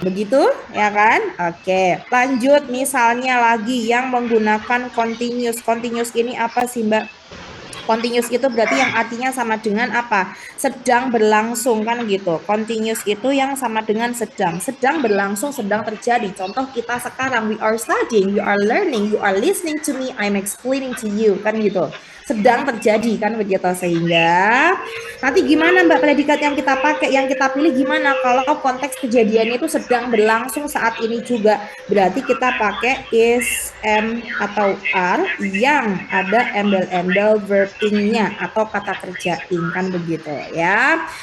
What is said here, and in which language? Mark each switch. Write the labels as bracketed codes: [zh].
[id] Begitu, ya kan? Oke, lanjut misalnya lagi yang menggunakan continuous. Continuous ini apa sih, Mbak? Continuous itu berarti yang artinya sama dengan apa? Sedang berlangsung kan gitu. Continuous itu yang sama dengan sedang. Sedang berlangsung, sedang terjadi. Contoh kita sekarang, [en] we are studying, you are learning, you are listening to me, I'm explaining to you [id] kan gitu. Sedang terjadi kan begitu. Sehingga nanti gimana Mbak predikat yang kita pakai, yang kita pilih gimana kalau konteks kejadiannya itu sedang berlangsung saat ini juga. Berarti kita pakai is, am, atau are yang ada embel-embel verb ing-nya atau kata kerja ing kan begitu ya.